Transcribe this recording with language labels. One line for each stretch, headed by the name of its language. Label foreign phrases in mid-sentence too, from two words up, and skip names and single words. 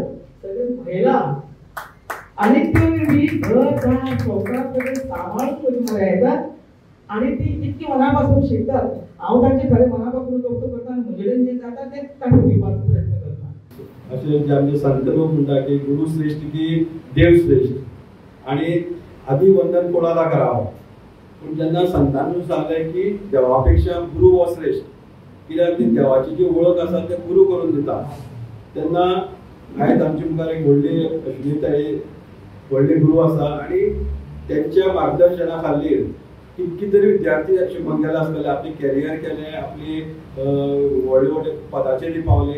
Konkani: सगळे महिला आनी त्यो बी घर दार संवसार सगळें सांबाळून करून म्हळ्यार येतात आनी ती इतकी मना पासून शिकतात. हांव तांचे खरें मना पासून कौतुक करता आनी म्हजे कडेन जें जाता तें तांकां दिवपाचो प्रयत्न करता. अशें जे आमचे संत लोक म्हणटा की गुरु श्रेष्ठ की देव श्रेष्ठ,
Marathi: आणि आदी वंदन कोणाला करावं.
Konkani: पूण जेन्ना संतांनी सांगलें की देवापेक्षा गुरु हो श्रेष्ठ, कित्याक ती देवाची जी वळख आसा ते गुरु करून दिता, तेन्ना आयज आमचे मुखार एक व्हडली अश्विनीताई व्हडले गुरु आसा आनी त्यांच्या मार्गदर्शना खातीर कितके तरी विद्यार्थी शिकून गेले आसतले, आपले कॅरियर केले, आपली व्हडले व्हडले पदाचेर ती पावली.